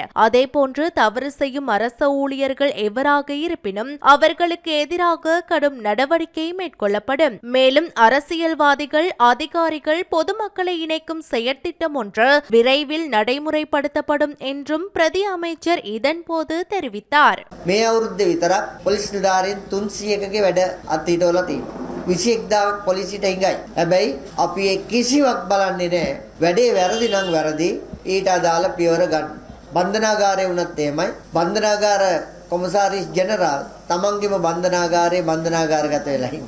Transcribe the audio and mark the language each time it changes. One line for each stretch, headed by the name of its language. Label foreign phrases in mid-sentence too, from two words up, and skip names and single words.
Tamil: அதேபோன்று தவறு செய்யும் அரச ஊழியர்கள் எவராக இருப்பினும் அவர்களுக்கு எதிராக கடும் நடவடிக்கை மேற்கொள்ளப்படும். மேலும் அரசியல்வாதிகள், அதிகாரிகள், பொதுமக்களை இணைக்கும் செயற்திட்டம் ஒன்று விரைவில் நடைமுறைப்படுத்தப்படும் என்றும் பிரதி அமைச்சர் இதன்போது தெரிவித்தார்.
Sinhala: මේ අවුරුද්දේ විතරක් පොලිස් නිලධාරීන් 300කගේ වැඩ අත්හිටවලා තියෙනවා. 21,000ක් පොලිසියට හිඟයි. හැබැයි අපි ඒ කිසිවක් බලන්නේ නැහැ. වැඩේ වැරදි නම් වැරදි. ඊට අදාළ පියවර ගන්න. බන්ධනාගාරය වුණත් එහෙමයි. බන්ධනාගාර කොමසාරිස් ජෙනරාල් තමන්ගේම බන්ධනාගාරගත වෙලා ඉන්නේ.